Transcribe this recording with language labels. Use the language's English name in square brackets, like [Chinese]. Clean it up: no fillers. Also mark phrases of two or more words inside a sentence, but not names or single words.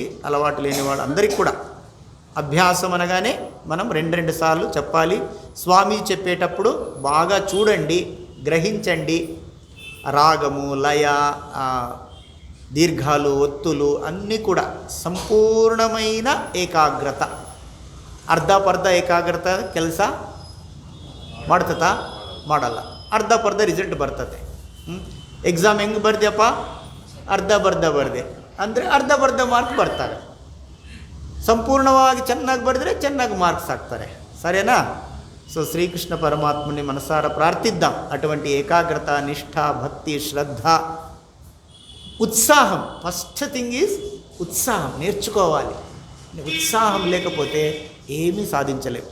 [Telugu] అలవాటు లేని వాళ్ళు అందరికీ కూడా అభ్యాసం అనగానే మనం 2 సార్లు చెప్పాలి. స్వామి చెప్పేటప్పుడు బాగా చూడండి, గ్రహించండి. రాగము, లయ, దీర్ఘాలు, ఒత్తులు అన్నీ కూడా సంపూర్ణమైన ఏకాగ్రత. [Kannada] ಅರ್ಧ ಏಕಾಗ್ರತ ಕೆಲಸ ಮಾಡ್ತತಾ ಮಾಡಲ್ಲ. ಅರ್ಧ ರಿಸಲ್ಟ್ ಬರ್ತದೆ. ಎಕ್ಸಾಮ್ ಹೆಂಗೆ ಬರ್ದೆಯಪ್ಪ, ಅರ್ಧ ಬರ್ದೆ ಅಂದರೆ ಅರ್ಧ ಮಾರ್ಕ್ ಬರ್ತಾರೆ. ಸಂಪೂರ್ಣವಾಗಿ ಚೆನ್ನಾಗಿ ಬರೆದ್ರೆ ಚೆನ್ನಾಗಿ మార్క్స్ ಆಗ್ತಾರೆ. సరేనా? [Telugu] సో శ్రీకృష్ణ పరమాత్మని మనసారా ప్రార్థిద్దాం. అటువంటి ఏకాగ్రత, నిష్ఠ, భక్తి, శ్రద్ధ, ఉత్సాహం. [English] first thing is [Telugu] ఉత్సాహం. నేర్చుకోవాలి. ఉత్సాహం లేకపోతే ఏమీ సాధించలేము.